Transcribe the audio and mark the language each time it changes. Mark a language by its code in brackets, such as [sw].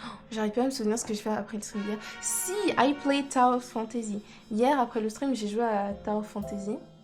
[fr] J'arrive pas à me souvenir ce que je fais après le stream d'hier. [en] Si, I played Tower Fantasy. [fr] Hier, après le stream, j'ai joué à Tower Fantasy.